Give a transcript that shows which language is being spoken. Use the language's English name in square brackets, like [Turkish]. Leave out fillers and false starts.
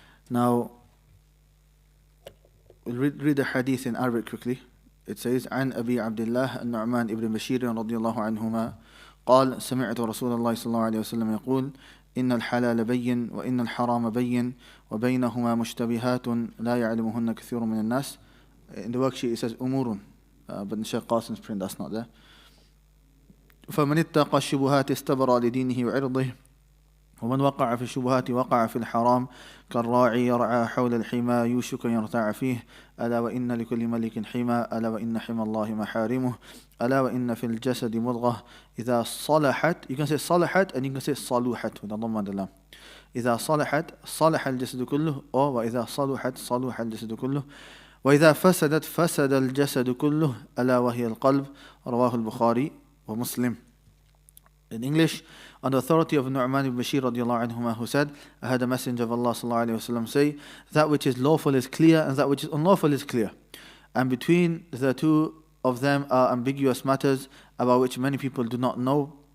[English] Now, we'll read the hadith in Arabic quickly. It says, [Arabic] عن أبي عبد الله النعمان ابن بشير رضي الله عنهما قال سمعت رسول الله صلى الله عليه وسلم يقول إن الحلال بين وإن الحرام بين وبينهما مشتبهات لا يعلمهن كثير من الناس. [English] In the worksheet it says أمور, but in Shaykh Qasim's print that's not there. [Arabic] فمن اتقى الشبهات استبرأ لدينه وعرضه ومن وقع في الشبهات وقع في الحرام كالراعي يرعى حول الحمى يوشك أن يرتع فيه ألا وإن لكل ملك حمى ألا وإن حمى الله محارمه ألا وإن في الجسد مضغة إذا صلحت, [English] you can say صلحت and you can say صلوحت with the ضم and the lam. [Arabic] إذا صلحت صلح الجسد كله or وإذا صلحت صلح الجسد كله وإذا فسدت فسد الجسد كله ألا وهي القلب رواه البخاري ومسلم. [English] In English, on the authority of Nu'man ibn Bashir radiallahu anhuma, who said, I heard the Messenger of Allah sallallahu alayhi wa sallam say, that which is lawful is clear and that which is unlawful is clear. And between the two of them are ambiguous matters about which many people do not know.